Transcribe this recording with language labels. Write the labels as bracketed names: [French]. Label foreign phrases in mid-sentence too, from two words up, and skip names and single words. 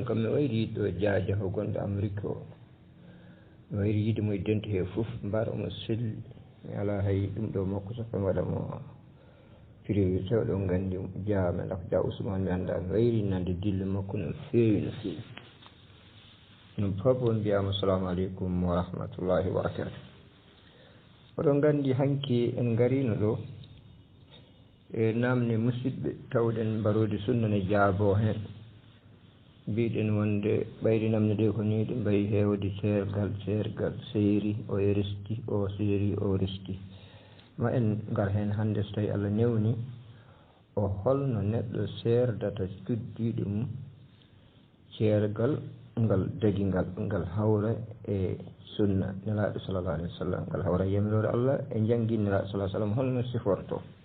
[Fula] kam mi wayri yiɗɗo jaaja ko gonɗo Amérique o mi wayri yiide mo e dente he fof mbar omo selli mi ala hay ɗum ɗo makko safa mi waɗamo privé sewɗo gandi jaame dak Dia Ousmane mi anda mi wayri nande dille makko no feewi no feewi ɗum fof on mbiyama [Arabic] السلام عليكم ورحمة الله وبركاته [Fula] oɗon gandi hanki en garino ɗo e namne musidɓe tawɗen mbarode sunna ne jaabo hen mbiɗen wonde ɓayde namne ɗe ko ni ɗe mbayi hewde ceergal seeri o resti o seeri o resti ma en ngar hen hannde so tawi Allah newni o holno neɗɗo serdata cuddiɗo mum ceergal ngal dagi ngal hawra e sunna nelaɗo [Arabic] صلى الله عليه وسلم [Fula] ngal hawra yamirore Allah e janggui nelaɗo [Arabic] صلى الله سلم [Fula] holno siforto